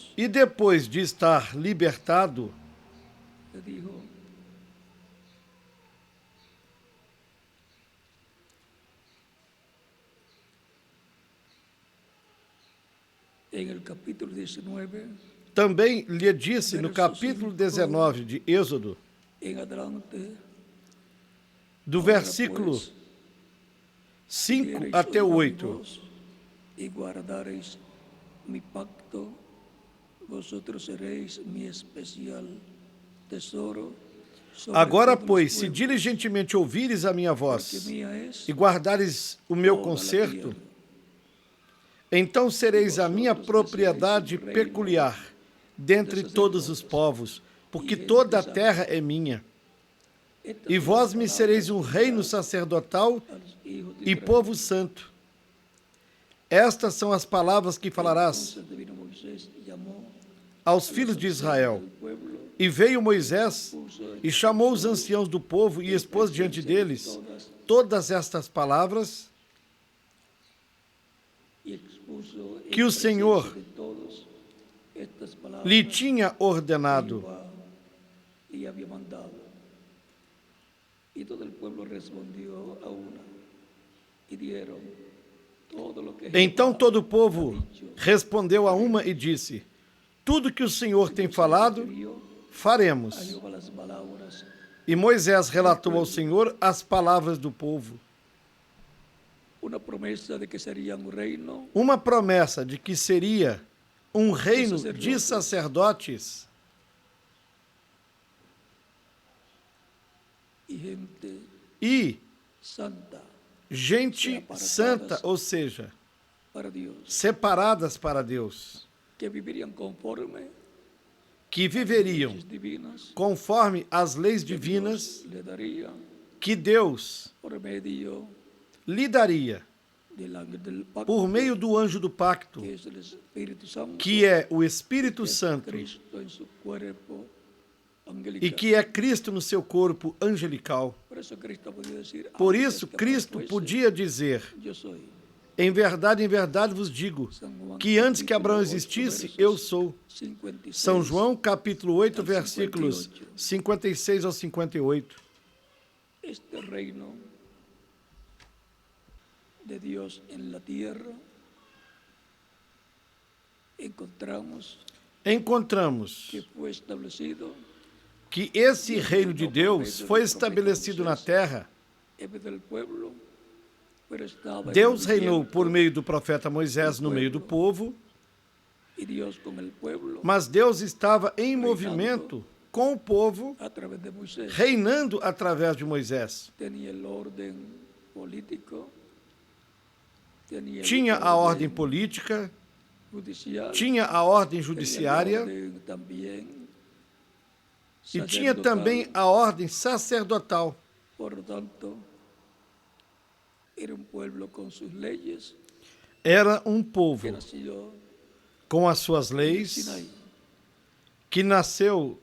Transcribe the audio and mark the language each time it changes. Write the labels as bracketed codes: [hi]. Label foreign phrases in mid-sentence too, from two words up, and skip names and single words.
[pt] E depois de estar libertado, [es] te dijo, en el capítulo 19, [pt] Também lhe disse no capítulo 19 de Êxodo, [es] en adelante, [pt] do [es] ahora, [pt] versículo [es] pues, [pt] 5 [es] oyereis [pt] até o [es] oír mi [pt] 8. [es] voz, y guardareis mi pacto, vosotros seréis mi especial tesoro sobre [pt] Agora, [es] todos los [pt] pois, se [es] pueblos, [pt] diligentemente ouvires a minha [es] porque [pt] voz [es] mía es [pt] e guardares o meu [es] toda la [pt] concerto, [es] tierra. [pt] então sereis a minha [es] Vosotros [pt] propriedade [es] seréis un reino [pt] peculiar dentre [es] de [pt] todos os [es] sacerdotes [pt] povos, porque [es] e gente [pt] toda a [es] santa. [pt] terra é minha. [es] Estas [pt] E [es] son [pt] vós [es] las [pt] me [es] palabras [pt] sereis um [es] que [pt] reino [es] dirás [pt] sacerdotal [es] a los hijos de [pt] e [es] Israel. [pt] povo santo. Estas são as palavras que falarás [es] Entonces vino Moisés y llamó [pt] aos [es] a [pt] filhos [es] los [pt] de [es] ancianos [pt] Israel. [es] del pueblo, [pt] E veio Moisés [es] puso [pt] e chamou os anciãos do povo e expôs diante deles todas estas palavras [es] y expuso en [pt] que o [es] presencia [pt] Senhor [es] de todos estas palabras [pt] lhe tinha [es] que [pt] ordenado. [es] Jehová le había mandado. Y todo el pueblo respondió a una y dieron todo lo que [pt] Então [es] Jehová [pt] todo o [es] ha [pt] povo [es] dicho. [pt] respondeu a uma e disse: Tudo que o Senhor tem falado, [es] Refirió a [pt] faremos. [es] Jehová las palabras, [pt] E Moisés relatou ao Senhor as palavras do povo. [es] una promesa de que serían un reino [pt] Uma promessa de que seria um reino de sacerdotes [es] y gente [pt] e [es] santa [pt] gente santa, ou seja, [es] para Dios, [pt] separadas para Deus, [es] que vivirían conforme [pt] que viveriam [es] leyes divinas [pt] conforme as leis [es] que [pt] divinas [es] Dios le daría [pt] que Deus [es] por medio [pt] lhe daria [es] del ángel del pacto, [pt] por meio do anjo do pacto, [es] que es el Espíritu Santo, [pt] que é o Espírito [es] que es [pt] Santo [es] Cristo en su cuerpo angelical. [pt] e que é Cristo no seu corpo angelical. [es] Por eso Cristo podía decir, [pt] Por [es] antes [pt] isso, [es] que [pt] Cristo [es] Abraham fuese, [pt] podia dizer: [es] yo soy. [pt] em verdade vos digo, [es] San Juan, [pt] que antes que [es] capítulo [pt] Abraão [es] 8, [pt] existisse, [es] versos [pt] eu sou. [es] 56 [pt] São João, capítulo 8, [es] al [pt] versículos 56 ao 58. [es] Este reino de Dios en la tierra [pt] Encontramos [es] que fue establecido [pt] que esse reino de Deus foi estabelecido na terra. [es] en vez del pueblo, pero estaba en [pt] Deus reinou [es] movimiento, [pt] por meio do profeta Moisés no meio do povo, [es] y Dios con el pueblo [pt] mas Deus estava em movimento com o povo, [es] a través de Moisés. [pt] reinando através de Moisés. [es] Tenía el orden político, tenía el [pt] Tinha a ordem [es] orden [pt] política, [es] judicial, [pt] tinha a ordem [es] tenía el [pt] judiciária [es] orden también [pt] e tinha [es] sacerdotal. [pt] também a ordem sacerdotal. [es] Por lo tanto, era un pueblo con sus leyes [pt] Era um [es] que [pt] povo [es] nació [pt] com as suas [es] en [pt] leis, [es] Sinaí, [pt] que nasceu